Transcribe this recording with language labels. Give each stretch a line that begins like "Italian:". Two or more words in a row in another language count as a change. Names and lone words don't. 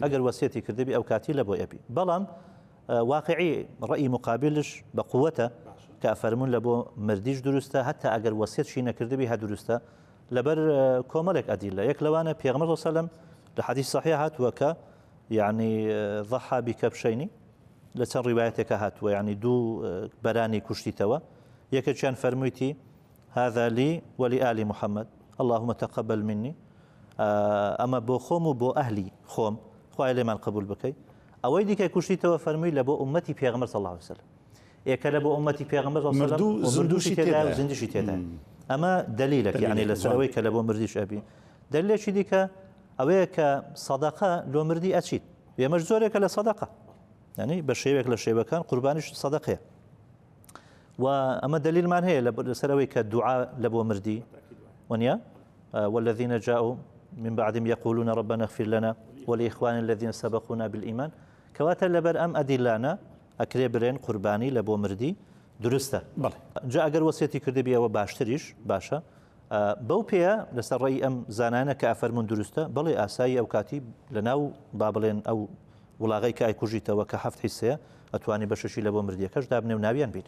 Central Kurdish: ئەگەر وەسیەتی کردبی ئەو کاتی لە بۆ ئەبی. بەڵام واقعی ڕەئی مقابلش بە قووەتە کە ئەفەرمون لە بۆ مردیش دروستە، هەتا ئەگەر وەسیەتشی نەکردبی هە دروستە، لەبەر کۆمەڵێک ئەدیلە. یەک لەوانە پێغەمبەر
Arabic: صلی الله علیه و سلم
Central Kurdish: لە حەدیث صحیح هاتووە کە یعنی
Arabic: ضحى بکەبشەینی
Central Kurdish: لە چەند ڕیوایەتێکە هاتووە، یعنی دوو بەرانی کوشتیتەوە، یەکێکیان فەرموویتی
Arabic: هذا لي ولآل محمد اللهم تقبل مني،
Central Kurdish: ئەمە بۆ خۆم و بۆ ئەهلی خۆم، خوای لێمان قبول بکەی. ئەوەی دیکە کوشتیتەوە فەرمووی لە بۆ ئومەتی پێغەمبەر
Arabic: صلی الله علیه و سلم،
Central Kurdish: ئێکە لە بۆ ئومەتی پێغەمبەر
Arabic: صلی الله علیه و سلم
Central Kurdish: مردووشی تێدا و زیندیشی تێدا. ئەمە دلیلێک، یعنی لەسەرەوەی کە لە بۆ مردیش ئەبی. دلیلێکی دیکە ئەوەیە کە سەدەقە لۆ مردی ئەچیت، ئێمەش زۆرێکە لە سەدەقە، یعنی بە شێوێک لە شێوەکان قوربانیش سەدەقەیە. و ئەمە دلیلمان هەیە لەسەرەوەی کە دوعا لە بۆ مردی وەنیە
Arabic: والذين جاءوا من بعدهم يقولون ربنا اغفر لنا ولإخواننا الذين سبقونا بالإيمان،
Central Kurdish: کەواتە لەبەر ئەم ئەدیلانە ئەکرێ برێن قوربانی لە بۆ مردی دروستە. جا ئەگەر وەسیەتی کردبی ئەوە باشتریش باشە. بەو پێیە لەسەر ڕێی ئەم زانانە کە ئەفەرمون دروستە، بەڵێ ئاسایی ئەو کاتی لەناو با بڵێن ئەو وڵاغی کە ئایکوژیتەوە کە حەفت حیسەیە ئەتوانی بەشەشی لە بۆ مردیەکەش دابنێ و ناویان بیری.